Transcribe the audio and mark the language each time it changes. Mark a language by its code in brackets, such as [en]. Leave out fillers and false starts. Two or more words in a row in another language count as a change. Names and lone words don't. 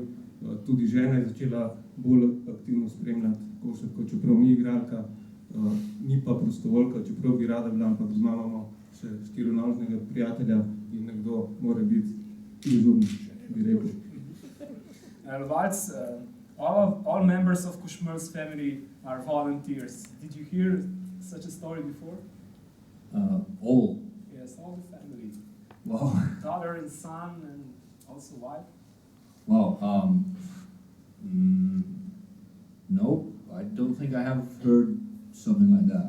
[sl] Tudi žena je začela bolj aktivno spremljati košarko, čeprav ni igralka, ni pa prostovoljka, čeprav bi rada bila, ampak doma imamo še štirinovžnega prijatelja in nekdo mora biti izurni, bi rekel. [en] Valc, all members of Košmelj's family are volunteers. Did you hear such a story before? All? Yes, all the family. Wow. Daughter and son and also wife? Wow. No, I don't think I have heard something like that.